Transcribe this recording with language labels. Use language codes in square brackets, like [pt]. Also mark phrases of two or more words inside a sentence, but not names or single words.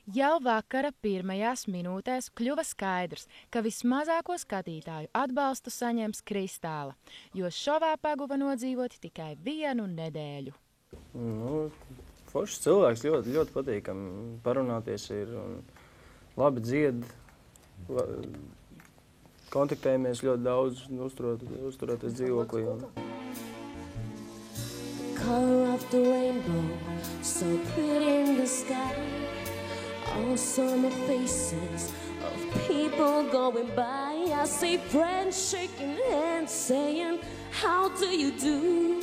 [lv] Jau vakara pirmajās minūtēs kļuva skaidrs, ka vismazāko skatītāju atbalstu saņems Kristāla, jo šovā paguva nodzīvot tikai 1 nedēļu. Foršs cilvēks, ļoti patīkami parunāties ir un labi dzied, kontaktējamies ļoti daudz, uzturoties dzīvoklī. [en] Color of the rainbow, so pretty in the sky. All summer faces of people going by. I see friends shaking hands, saying, how do you do?